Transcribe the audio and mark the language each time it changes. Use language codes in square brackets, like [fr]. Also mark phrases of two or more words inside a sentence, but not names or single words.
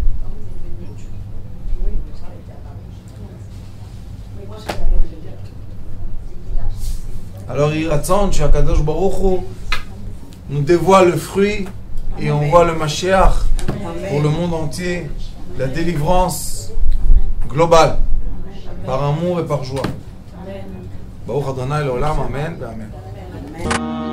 [fr] Alors il ratzon, [he] קדוש ברוך הוא [fr] nous dévoile le fruit et on voit le Mashiach pour le monde entier, la délivrance globale, par amour et par joie. [he] ברוך ה' לעולם, אמן, אמן.